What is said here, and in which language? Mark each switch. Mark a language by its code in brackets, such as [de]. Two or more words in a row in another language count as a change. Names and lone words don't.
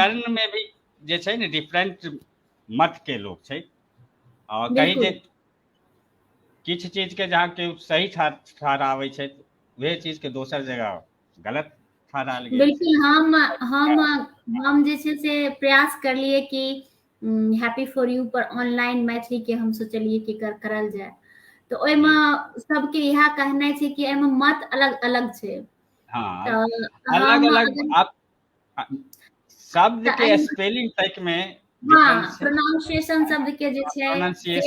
[mai] व्याकरण में भी जे छै ने डिफरेंट मत के लोग छै, और कहीं जे बिल्कुल किछु चीज के जहाँ के सही ठहराबै छै, वह चीज के दोसर जगह गलत ठहरायल गेल छै। बिल्कुल हम जे छै से प्रयास करलिए कि हैप्पी फॉर यू पर ऑनलाइन मैथिली के हम सोचलिए कि करल जाए, तो जी, ओहिमे सबके इएह कहनाइ छै कि एहिमे मत अलग अलग छै। हाँ, तऽ अलग हम अलग अगर आप शब्द तऽ के एहिमे स्पेलिंग तक में हाँ डिफरेंस छै। प्रोनाउंसिएशन शब्द के जे छै से